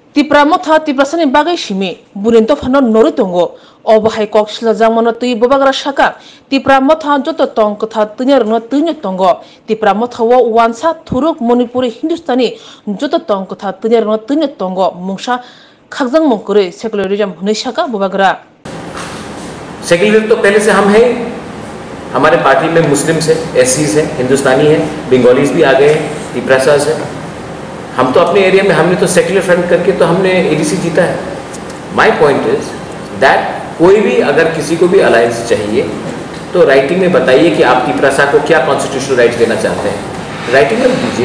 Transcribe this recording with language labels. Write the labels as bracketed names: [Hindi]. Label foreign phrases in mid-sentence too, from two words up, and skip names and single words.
[Kok Borok] Tipra motha tiprasani bagai shimi burin to phano noru tongo obahai kokshla jamano tui bobagra shaka tipra motha joto tong kotha tunyar no tunyo tongo tipra motha wo wansa thuruk manipuri hindustani joto tong kotha tunyar no tunyo tongo mungsa khakjang mongkure secularism hune shaka bobagra [Hindi] सेक्युलर तो पहले से हम हैं। हमारे पार्टी में मुस्लिम्स हैं, एससीज हैं, हिंदुस्तानी हैं, बंगालीज भी आ गए हैं, तिपरासाज हैं। हम तो अपने एरिया में हमने तो [English] secular front [Hindi] करके तो हमने एडीसी जीता है। [English] my point is that [Hindi] कोई भी अगर किसी को भी अलायंस चाहिए तो राइटिंग में बताइए कि आप तिपरासा को क्या [English] constitutional rights [Hindi] देना चाहते हैं, राइटिंग में दीजिए।